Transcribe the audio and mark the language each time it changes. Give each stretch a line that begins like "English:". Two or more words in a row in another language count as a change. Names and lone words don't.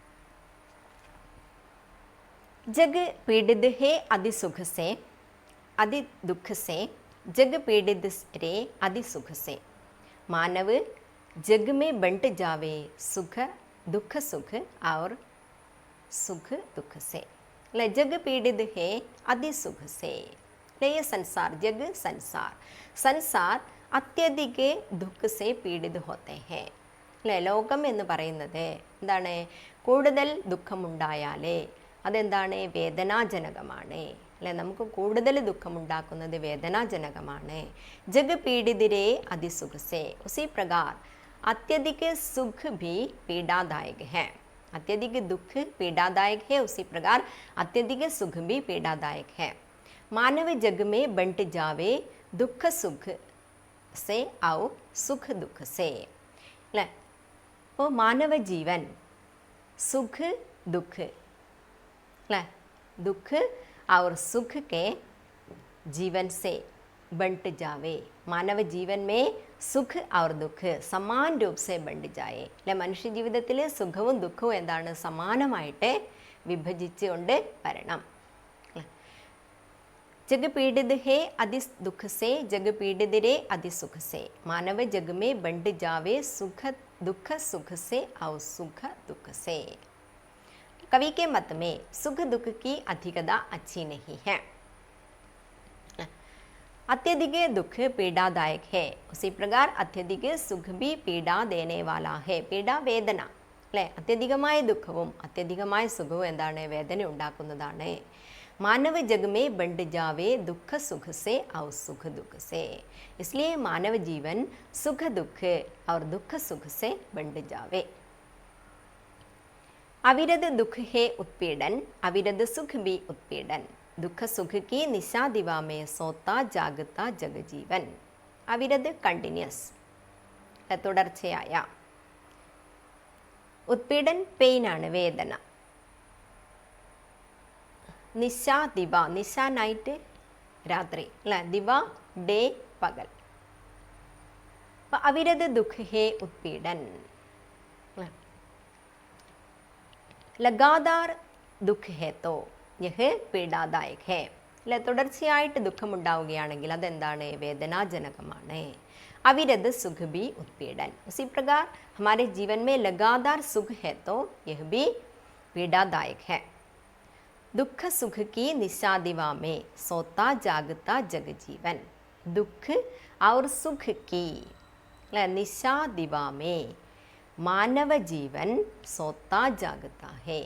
Hindi: जग पीड़ित है अति सुख से, अति दुख से, जग पीड़ित रे अति सुख से. मानव जग में बंट जावे सुख दुख सुख और सुख दुख से. ले जग पीड़ित है अति सुख से. ले ये संसार, जग संसार, संसार अत्यधिक दुख से पीड़ित होते हैं.
Malayalam: അല്ലേ, ലോകം എന്ന് പറയുന്നത് എന്താണ്, കൂടുതൽ ദുഃഖമുണ്ടായാലേ അതെന്താണ്, വേദനാജനകമാണ്. അല്ലെ, നമുക്ക് കൂടുതൽ ദുഃഖമുണ്ടാക്കുന്നത് വേദനാജനകമാണ്.
Hindi: जग पीड़ित रे अति सुख से। उसी प्रकार अत्यधिक सुख भी पीड़ादायक है। अत्यधिक दुख पीड़ादायक है, उसी प्रकार अत्यधिक सुख भी पीड़ादायक है। मानव जग में बंट जावे दुख सुख से और सुख दुख से।
Malayalam: അല്ലേ? അപ്പോൾ മാനവ ജീവൻ സുഖ ദുഃഖ അല്ലേ
Hindi: दुख और सुख के जीवन से बंट जावे। मानव जीवन में सुख और दुख समान रूप से बंट जाए
Malayalam: അല്ലെ മനുഷ്യ ജീവിതത്തിൽ സുഖവും ദുഃഖവും എന്താണ് സമാനമായിട്ട് വിഭജിച്ചുകൊണ്ട് വരണം.
Hindi: जग पीड़ित है अति दुख से जग पीड़ित रे अति सुख से मानव जग में बंट जावे सुख दुख सुख से और सुख दुख से। कवि के मत में सुख दुख की अधिकता अच्छी नहीं है। अत्यधिक दुख पीड़ादायक है, उसी प्रकार अत्यधिक सुख भी पीड़ा देने वाला है.
Malayalam: पीड़ा വേദന അല്ലേ അത്യധികമായ ദുഃഖവും അത്യധികമായ സുഖവും എന്താണ് വേദന ഉണ്ടാക്കുന്നതാണ്.
Hindi: मानव जग में बंट जावे दुख सुख से और सुख दुख से, इसलिए मानव जीवन सुख दुख और दुख सुख से बंट जावे. अविरत दुख है उत्पीड़न अविरत सुख भी उत्पीड़न. दुख सुख की निशा दिवा में सोता जागता जग जीवन. अविरत कंटिन्यूस തുടർച്ചയായ.
Malayalam: उत्पीड़न പെയിൻ ആണ് വേദന. നിശ ദിവ നിശ നൈറ്റ് രാത്രി അല്ലേ ദിവ ഡേ പകൽ.
Hindi: अविरत दुख है उत्पीड़न. लगातार दुख है तो यह पीड़ादायक है.
Malayalam: അല്ലെ തുടർച്ചയായിട്ട് ദുഃഖമുണ്ടാവുകയാണെങ്കിൽ അതെന്താണ് വേദനാജനകമാണ്.
Hindi: अविरत सुख भी उत्पीड़न. उसी प्रकार हमारे जीवन में लगातार सुख है तो यह भी पीड़ादायक है. दुख सुख की निशा दिवा में सोता जागता जग जीवन. दुख और सुख की निशा दिवा में मानव जीवन सोता जागता है.